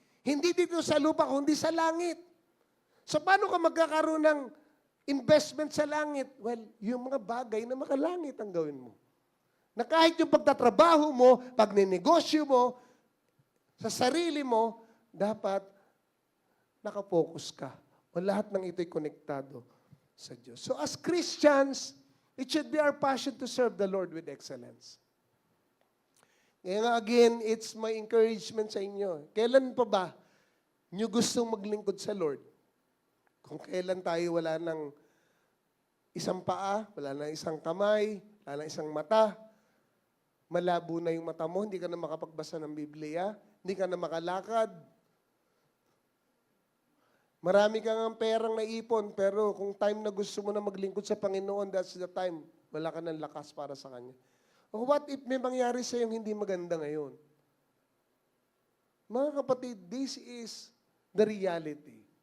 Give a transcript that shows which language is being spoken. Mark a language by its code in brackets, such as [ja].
[tl] Hindi dito sa lupa, kundi sa langit. So, paano ka magkakaroon ng investment sa langit? Well, yung mga bagay na makalangit ang gawin mo. Na kahit yung pagtatrabaho mo, pagninegosyo mo, sa sarili mo, dapat nakafocus ka. O lahat ng ito'y konektado sa Diyos. [en] So, as Christians, it should be our passion to serve the Lord with excellence. [tl] Ngayon again, [en] it's my encouragement [tl] sa inyo. Kailan pa ba nyo gustong maglingkod sa Lord? Kung kailan tayo wala ng isang paa, wala ng isang kamay, wala ng isang mata, malabo na yung mata mo, hindi ka na makapagbasa ng Biblia, hindi ka na makalakad. Marami kang ang perang naipon, pero kung time na gusto mo na maglingkod sa Panginoon, [en] that's the time, [tl] wala ka ng lakas para sa Kanya. O [en] what if [tl] may mangyari sa yung hindi maganda ngayon? Mga kapatid, [en] this is the reality.